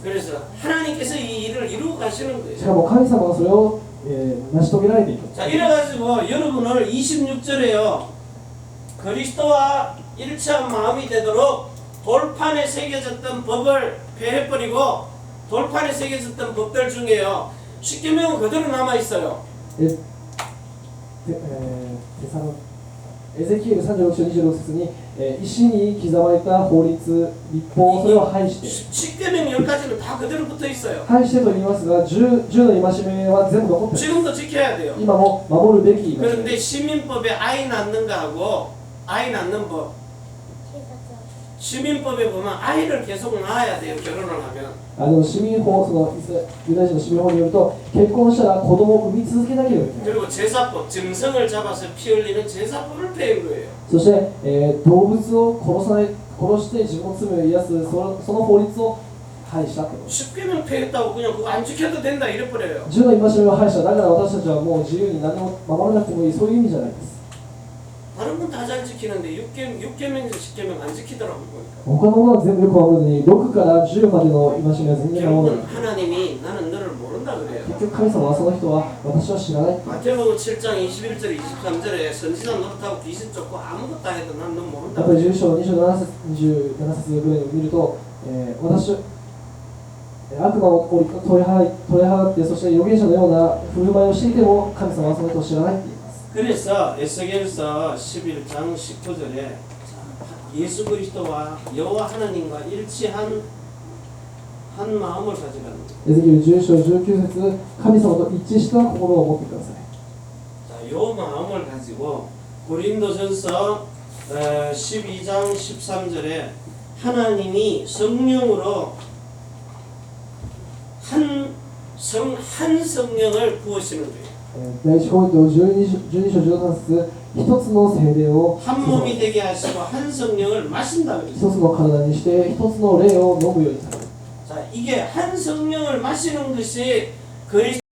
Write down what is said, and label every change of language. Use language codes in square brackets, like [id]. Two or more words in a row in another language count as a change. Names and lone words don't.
[ko] 그래서 하나님께서 이 일을 이루고 가시는 [ja] し [ko] 거예요. [ja] かも神様はそれを成し遂げられていく [ko] 자, 이래가지고 여러분을 26절에요. 그리스도와 일치한 마음이 되도록 돌판에 새겨졌던 법을 폐해버리고 돌판에 새겨졌던 법들 중에요. 십계명은 그대로 남아있어요. [ja] エゼキエル36章26節に石に刻まれた法律、立法、それを廃して [ko] 십계명 10가지는 다 그대로 붙어있어요. [ja] 廃してと言いますが 10の戒めは全部残っている [ko] 지금도 지켜야 돼요. [ja] 今も守るべき戒め [ko] 그런데 시민법에 아이 낳는 거하고 아이 낳는 법 시민법에 보면 아이를 계속 낳아야 돼요. 결혼을 하면 [ja] でも市民法、そのユダヤ人の市民法によると結婚したら子供を産み続けなければいけない [ko] 그리고 제사법 증성을 잡아서 피 흘리는 제사법을 폐한 거예요. [ja] そして、動物を殺して自分の罪を癒すその法律を廃したってこと [ko] 십계명 폐했다고 그냥 그거 안 지켜도 된다 이래버려요. [ja] 10 の戒めを廃しただから私たちはもう自由に何も守らなくてもいいそういう意味じゃないです [ko] 다른 건 다 잘 지키는데 6계명에서 10계명 안 지키더라고요. 보니까. [ja] 他のものは全部よく守るのに6から10までの戒めは全然守ら [ko] 결국은 [ja] ない [ko] 하나님이 나는 너를 모른다 그래요. [ja] 結局神様はその人は私は知らない [ko] 마태복음 7장 21절 23절에 선지자 노릇하고 귀신 쫓고 아무것도 안 해도 난 너 모른다 [ja] やっぱり [ko] 그래요. [ja] 10章27節ぐらいを見ると、私悪魔を取り払ってそして預言者のような振る舞いをしていても神様はその人を知らないって言います [ko] 그래서 에스겔서 11장 19절에 예수 그리스도와 여호와 하나님과 일치한 한 마음을 가지라는 거예요. [ja] エゼキエル10章19節神様と一致した心を持ってください [ko] 자, 요 마음을 가지고 고린도전서 12장 13절에 하나님이 성령으로 한 성령을 부으시는 거예요. [ja] 第一コリント12章13節一つの聖霊を [ko] 한 몸이 되게 하시고 한 성령을 마신다 [ja] 一 [ko] 그랬어요. [ja] つの体にして一つの霊を飲むようにされる [ko] 자, 이게 한 성령을 마시는 것이 그리스도